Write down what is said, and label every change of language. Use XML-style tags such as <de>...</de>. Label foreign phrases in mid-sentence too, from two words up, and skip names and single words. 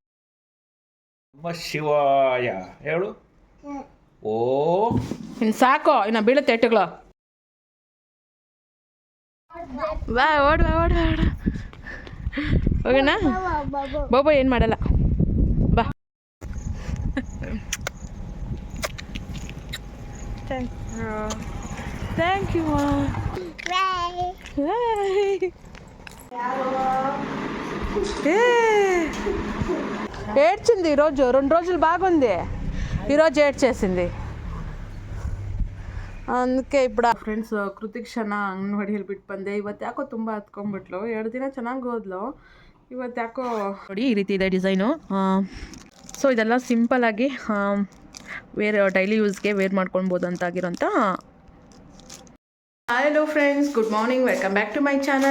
<sa>ನಮ ಶಿವಾಯ</sa> <kn>ಹೇಳು. ಓ ಇನ್ನು ಸಾಕು, ಇನ್ನು ಬೀಳುತ್ತೆ ಏಟುಗಳು. ಬಾ, ಓಡ ಹೋಗೋಣ. ಬಾಬಾ ಏನು ಮಾಡಲ್ಲ, ಬಾ.</kn> <en>Thank you.</en> <te>ఏడ్చింది ఈరోజు, 2 రోజులు బాగుంది, ఈరోజు ఏడ్చేసింది. అందుకే ఇప్పుడు</te> <kn>ಫ್ರೆಂಡ್ಸ್ ಕೃತಿಕ್ಷನ ಅಂಗನವಾಡಿಯಲ್ಲಿ ಬಿಟ್ಟು ಬಂದೆ. ಇವತ್ತು ಯಾಕೋ ತುಂಬ ಹತ್ಕೊಂಡ್ಬಿಟ್ಲು. 2 ದಿನ ಚೆನ್ನಾಗಿ ಹೋದ್ಲು, ಇವತ್ತು ಯಾಕೋ ನೋಡಿ ಈ ರೀತಿ ಇದೆ ಡಿಸೈನು. ಸೊ ಇದೆಲ್ಲ ಸಿಂಪಲ್ಲಾಗಿ ಡೈಲಿ ಯೂಸ್ಗೆ ವೇರ್ ಮಾಡ್ಕೊಳ್ಬೋದು ಅಂತಾಗಿರೋಂಥ.</kn> <en>Hello friends, good morning, welcome back to my channel.</en>